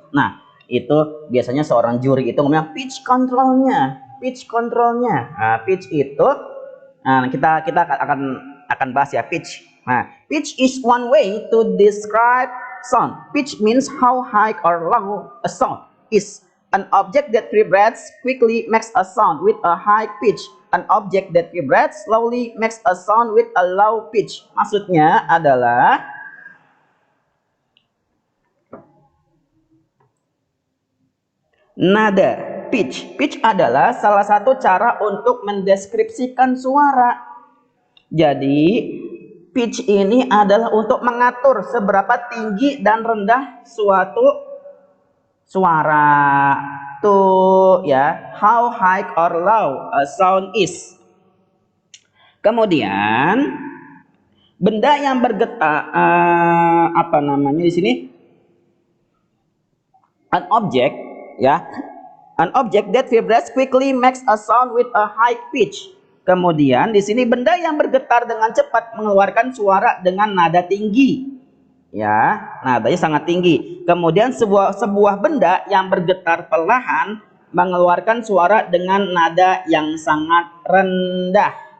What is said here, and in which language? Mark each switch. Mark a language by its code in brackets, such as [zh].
[id] Nah, itu biasanya seorang juri itu ngomongnya pitch controlnya, pitch controlnya. Nah, pitch itu, nah, kita akan bahas ya pitch. [en] Nah, pitch is one way to describe sound. Pitch means how high or low a sound is. An object that vibrates quickly makes a sound with a high pitch. An object that vibrates slowly makes a sound with a low pitch. [id] Maksudnya adalah nada, pitch. Pitch adalah salah satu cara untuk mendeskripsikan suara. Jadi, pitch ini adalah untuk mengatur seberapa tinggi dan rendah suatu suara. [en] Tuh ya, how high or low a sound is. [id] Kemudian benda yang bergetar apa namanya di sini? [en] An object, ya. An object that vibrates quickly makes a sound with a high pitch. [id] Kemudian di sini benda yang bergetar dengan cepat mengeluarkan suara dengan nada tinggi. Ya, nadanya sangat tinggi. Kemudian sebuah benda yang bergetar perlahan mengeluarkan suara dengan nada yang sangat rendah.